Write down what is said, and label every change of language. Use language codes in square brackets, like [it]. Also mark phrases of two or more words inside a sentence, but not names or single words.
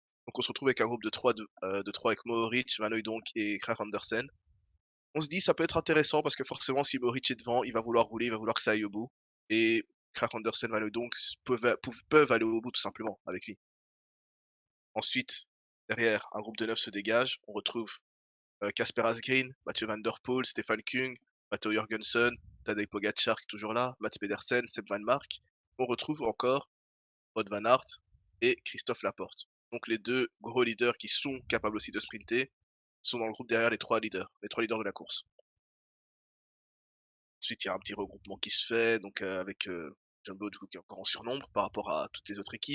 [fr] Donc on se retrouve avec un groupe de 3 avec Mohoric, Van Hooijdonk et Kragh Andersen. On se dit ça peut être intéressant parce que forcément si Mohoric est devant, il va vouloir rouler, il va vouloir que ça aille au bout et Kragh Andersen, Van Hooijdonk peuvent aller au bout tout simplement avec lui. Ensuite, derrière, un groupe de 9 se dégage. On retrouve Kasper Asgreen, Mathieu Van Der Poel, Stefan Kung, Matteo Jorgensen, Tadej Pogacar qui est toujours là, Mats Pedersen, Sepp Van Mark. On retrouve encore Wout van Aert et Christophe Laporte. Donc les deux gros leaders qui sont capables aussi de sprinter sont dans le groupe derrière les trois leaders de la course. Ensuite, il y a un petit regroupement qui se fait, donc avec Jumbo du coup qui est encore en surnombre par rapport à toutes les autres équipes.